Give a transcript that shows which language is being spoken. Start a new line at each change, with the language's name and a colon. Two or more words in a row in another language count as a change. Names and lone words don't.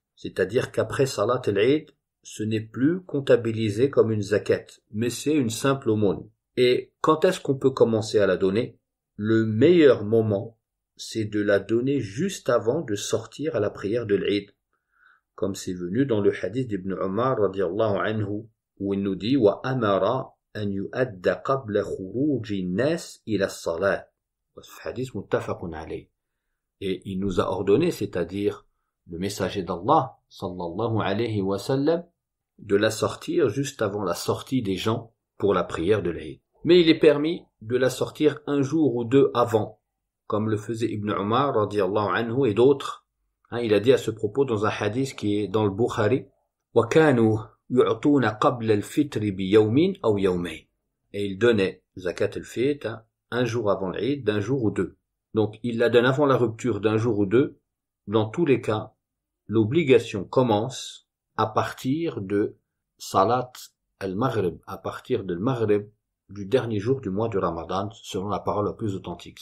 French: C'est-à-dire qu'après
Arabic: صلاة العيد,
French: ce n'est plus comptabilisé comme une zakat, mais c'est une simple aumône. Et quand est-ce qu'on peut commencer à la donner? Le meilleur moment, c'est de la donner juste avant de sortir à la prière de l'Eid, comme c'est venu dans le hadith d'Ibn Omar
Arabic: رضي الله عنه,
French: où il nous dit
Arabic: وأمر أن يؤدى قبل خروج الناس إلى الصلاة.
French: Ce hadith
Arabic: متفق عليه.
French: Et il nous a ordonné, c'est-à-dire le messager d'Allah
Arabic: صلى الله عليه وسلم,
French: de la sortir juste avant la sortie des gens pour la prière de l'Eid. Mais il est permis de la sortir un jour ou deux avant, comme le faisait Ibn Omar
Arabic: رضي الله عنه
French: et d'autres. Il a dit à ce propos dans un hadith qui est dans le Bukhari,
Arabic: وَكَانُوا يُعْطُونَ قَبْلَ الْفِطْرِ بِيَوْمٍ أَوْ يَوْمَيْنِ.
French: Et il donnait
Arabic: زكاة الفطر
French: un jour avant l'Eid, d'un jour ou deux. Donc il la donne avant la rupture d'un jour ou deux. Dans tous les cas, l'obligation commence à partir de
Arabic: صلاة المغرب,
French: à partir de Maghrib du dernier jour du mois du Ramadan, selon la parole la plus authentique.